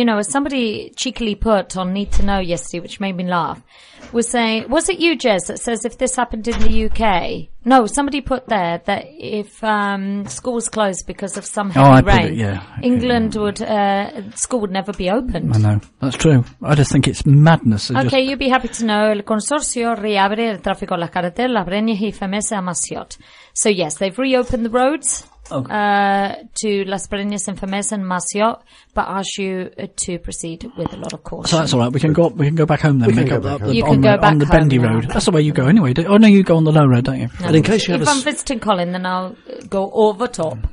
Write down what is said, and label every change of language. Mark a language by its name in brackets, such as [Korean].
[English] You know, as somebody cheekily put on Need to Know yesterday, which made me laugh, was saying, was it you, Jez, that says if this happened in the UK? No, somebody put there that if schools closed because of some heavy rain, England would, school would never be opened. I know, that's true. I just think it's madness. You'd be happy to know. [Spanish] El consorcio reabre el tráfico a las carreteras, breña y femese a masiot. [English] So yes, they've reopened the roads. To Las Breñas and Femes and Masiot, but ask you to proceed with a lot of caution. So that's all right. We can go back home then. You can go back on the bendy road. That's the way you go anyway. Oh no, you go on the low road, don't you? And in case you have I'm visiting Colin, then I'll go over top.